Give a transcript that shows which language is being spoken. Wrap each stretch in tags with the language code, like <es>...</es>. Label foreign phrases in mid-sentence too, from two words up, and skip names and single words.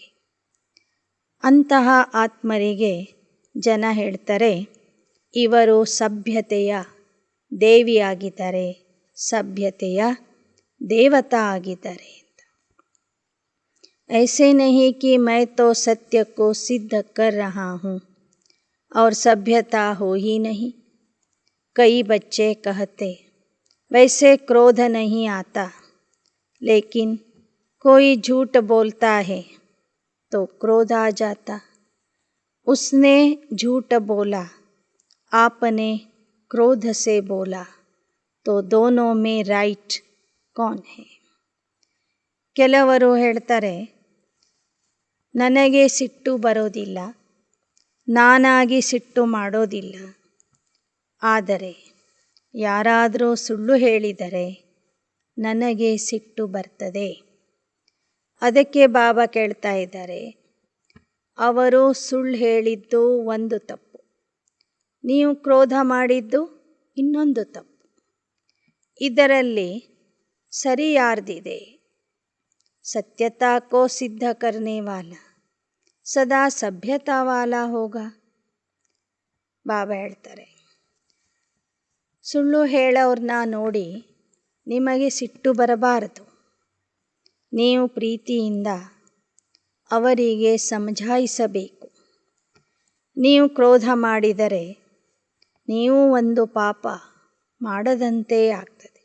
<kn>ಅಂತಹ ಆತ್ಮರಿಗೆ ಜನ ಹೇಳ್ತಾರೆ, ಇವರು ಸಭ್ಯತೆಯ ದೇವಿಯಾಗಿದ್ದಾರೆ, ಸಭ್ಯತೆಯ ದೇವತಾ ಆಗಿದ್ದಾರೆ ಅಂತ.</kn> <hi>ऐसे नहीं कि मैं तो सत्य को सिद्ध कर रहा हूँ और सभ्यता हो ही नहीं. कई बच्चे कहते वैसे क्रोध नहीं आता, लेकिन कोई झूठ बोलता है तो क्रोध आ जाता. उसने झूठ बोला, आपने क्रोध से बोला, तो दोनों में राइट कौन है?</hi> <kn>ಕೆಲವರು ಹೇಳ್ತಾರೆ, ನನಗೆ ಸಿಟ್ಟು ಬರೋದಿಲ್ಲ, ನಾನಾಗಿ ಸಿಟ್ಟು ಮಾಡೋದಿಲ್ಲ. ಆದರೆ ಯಾರಾದರೂ ಸುಳ್ಳು ಹೇಳಿದರೆ ನನಗೆ ಸಿಟ್ಟು ಬರ್ತದೆ. ಅದಕ್ಕೆ ಬಾಬಾ ಕೇಳ್ತಾ ಇದ್ದಾರೆ, ಅವರು ಸುಳ್ಳು ಹೇಳಿದ್ದು ಒಂದು ತಪ್ಪು, ನೀವು ಕ್ರೋಧ ಮಾಡಿದ್ದು ಇನ್ನೊಂದು ತಪ್ಪು. ಇದರಲ್ಲಿ ಸರಿ ಯಾರ್ದಿದೆ?</kn> <hi>सत्यता को सिद्ध करने वाला सदा सभ्यता वाला होगा.</hi> <kn>ಬಾಬಾ ಹೇಳ್ತಾರೆ, ಸುಳ್ಳು ಹೇಳೋರ್ನ ನೋಡಿ ನಿಮಗೆ ಸಿಟ್ಟು ಬರಬಾರದು. ನೀವು ಪ್ರೀತಿಯಿಂದ ಅವರಿಗೆ ಸಮಜಾಯಿಸಬೇಕು. ನೀವು ಕ್ರೋಧ ಮಾಡಿದರೆ ನೀವು ಒಂದು ಪಾಪ ಮಾಡದಂತೆ ಆಗ್ತದೆ.</kn>